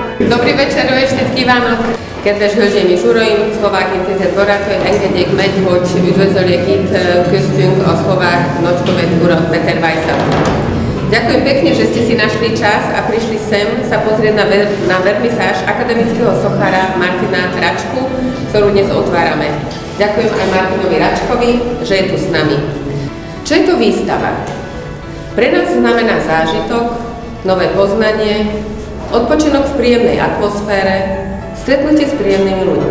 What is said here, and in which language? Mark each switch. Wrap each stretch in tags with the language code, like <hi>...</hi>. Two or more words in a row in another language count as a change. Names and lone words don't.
<sk>Dobrý večer ešte kívánok.</sk> <hu>Kedves hölgyeim és uraim, Szlovák Intézet barátai, engedjék meg, hogy üdvözöljék itt köztünk a szlovák nagykövet urat Peter Weissat.</hu> <sk>Ďakujem pekne, že ste si našli čas a prišli sem sa pozrieť na vernisáž akademického sochára Martina Račku, ktorú dnes otvárame. Ďakujem aj Martinovi Račkovi, že je tu s nami. Čo je to výstava? Pre nás znamená zážitok, nové poznanie, odpočinok v príjemnej atmosfére, stretnutie s príjemnými ľuďmi.</sk>